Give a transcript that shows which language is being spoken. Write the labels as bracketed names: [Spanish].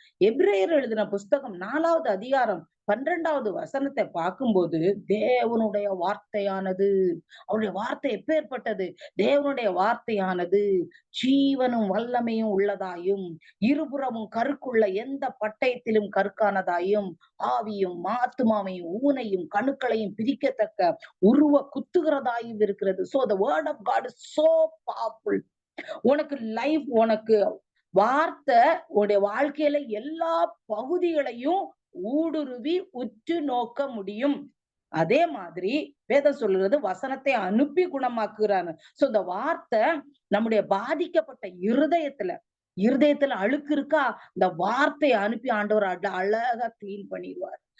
[Tamil] எபிரேயர் எழுதின புஸ்தகம் 4வது அதிகாரம் 12வது வசனத்தை பார்க்கும்போது தேவனுடைய வார்த்தையானது, அவருடைய வார்த்தை எப்பேற்பட்டது? தேவனுடைய வார்த்தையானது ஜீவனும் வல்லமையும் உள்ளதாயும் இருபுறமும் கருக்குள்ள எந்த பட்டயத்திலும் கருக்கானதாயும் ஆவியும் ஆத்துமாவையும் ஊனையும் கணுக்களையும் பிரிக்கத்தக்க உருவ குத்துகிறதாயும் இருக்கிறது. [English] So the word of God is so powerful. [Tamil] உனக்கு லைஃப், உனக்கு வார்த்தை உன்னுடைய வாழ்க்கையில எல்லா பகுதிகளையும் ஊடுருவி உற்று நோக்க முடியும். அதே மாதிரி வேதம் சொல்லுறது வசனத்தை அனுப்பி குணமாக்குறாங்க. சோ இந்த வார்த்தை நம்முடைய பாதிக்கப்பட்ட இருதயத்துல அழுக்கு இருக்கா, இந்த வார்த்தையை அனுப்பி ஆண்டவர் அழகா கிளீன் பண்ணிடுவார்.